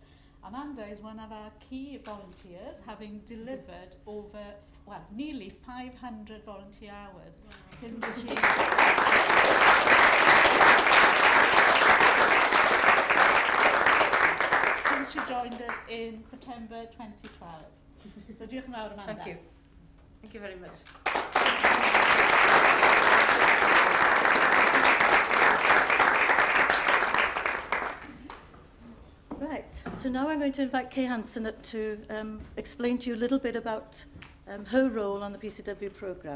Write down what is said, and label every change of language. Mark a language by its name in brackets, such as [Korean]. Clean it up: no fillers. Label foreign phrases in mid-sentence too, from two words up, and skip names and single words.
[English] Amanda is one of our key volunteers, having delivered over, well, nearly 500 volunteer hours since she... She joined us in September 2012. [Welsh] So diolch yn fawr, Amanda. [English] Thank you. Thank you very much. Right, so now I'm going to invite Kay Hansen up to explain to you a little bit about her role on the PCW programme.